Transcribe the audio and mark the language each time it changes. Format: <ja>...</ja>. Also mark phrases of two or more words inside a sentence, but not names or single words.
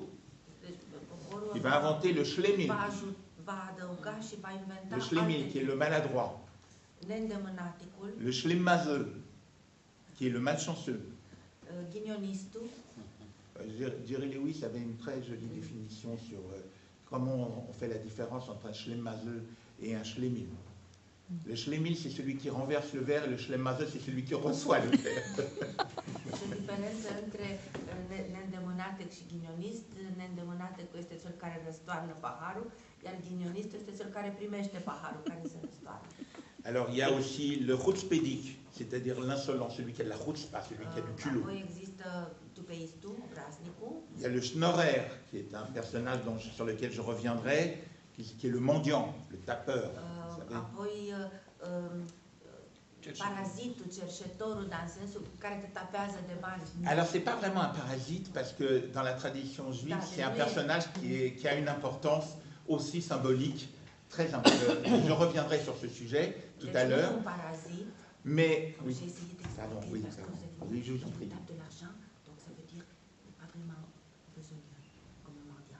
<ro>Deci poporul</ro> <fr>Il va inventer le shlemil,</fr> <ro>va adăuga și va inventa</ro> <fr>le shlemil qui est le maladroit,</fr> <ro>neîndemânaticul,</ro> <fr>le shlemmazel qui est le malchanceux.</fr> <ro>ghinionistul.</ro> <fr>Jerry Lewis avait une très jolie définition sur comment on fait la différence entre un shlemmazel et un shlemil. Le shlemil, c'est celui qui renverse le verre, et le shlemmazel, c'est celui qui reçoit le verre.</fr> <ro>Și diferența între neîndemânatic și ghinionist, neîndemânatic este cel care răstoarnă paharul, iar ghinionist este cel care primește paharul care se răstoarnă.</ro> <fr>Alors, il y a aussi le chutzpédic, c'est-à-dire l'insolent, celui qui a de la chutzpah, celui qui a du culot.</fr> <ro>Apoi există tupeistul, obraznicul.</ro> <fr>Il y a le schnorrer, qui est un personnage sur lequel je reviendrai, qui est le mendiant, le tapeur. vous savez.</fr> <ro>Apoi parazitul, cerșetorul, dar în sensul care te tapează de bani.</ro> <fr>Alors, c'est pas vraiment un parasite, parce que dans la tradition juive, c'est un personnage qui a une importance aussi symbolique, très importante. Je reviendrai sur ce sujet tout à l'heure.</fr> <ro>Un parazit.</ro> <fr>Mais, oui, J'ai essayé d'expliquer pardon, oui, parce que pardon. vous avez Oui, dit je vous en prie. tape de l'argent, donc ça veut dire vraiment besogneux, comme un mendiant.</fr>